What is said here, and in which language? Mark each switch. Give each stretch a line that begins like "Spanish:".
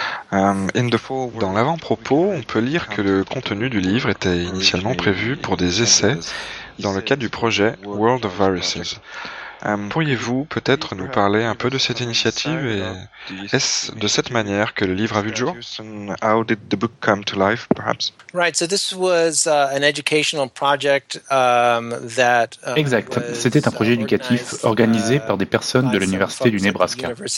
French: Dans l'avant-propos, on peut lire que le contenu du livre était initialement prévu pour des essais dans le cadre du projet World of Viruses. Pourriez-vous peut-être nous parler un peu de cette initiative et est-ce de cette manière que le livre a vu le jour?
English: How did the book come to life, perhaps? Right, so this was an educational project that.
French: Exact. C'était un projet éducatif organisé par des personnes de l'université du Nebraska.